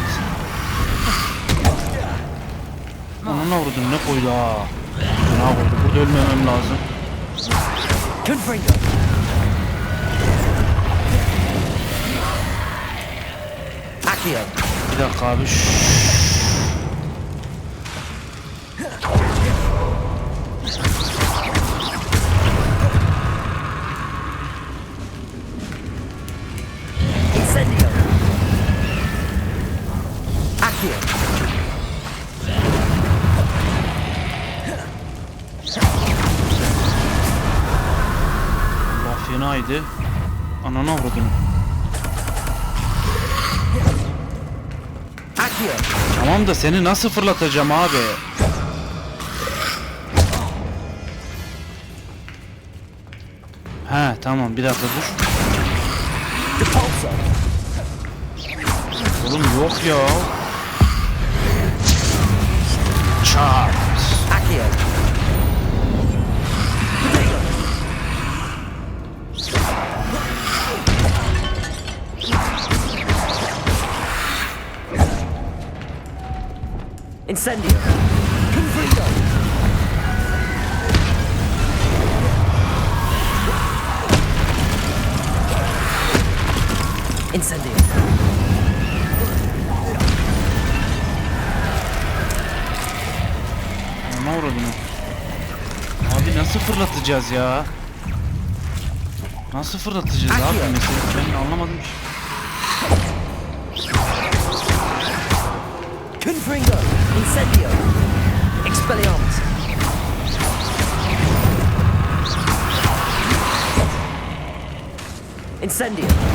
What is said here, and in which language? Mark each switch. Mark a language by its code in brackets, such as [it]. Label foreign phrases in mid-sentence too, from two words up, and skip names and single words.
[tr] Onun ne vurdun, ne koydu ha? Ne koydu, burada ölmemem lazım. Bir dakika abi. Incendio! Accio! Allah fenaydı. Anana vurdum. Accio! Tamam da seni nasıl fırlatacağım abi? He tamam, bir dakika dur. Depulso! Oğlum yok ya. Çat. Accio! Incendio! Confringo! Incendio! Ne uğradım? Abi nasıl fırlatacağız ya? Nasıl fırlatacağız abi mesela? Ben anlamadım ki. Confringo! Incendio! Expelliarmus! Incendio!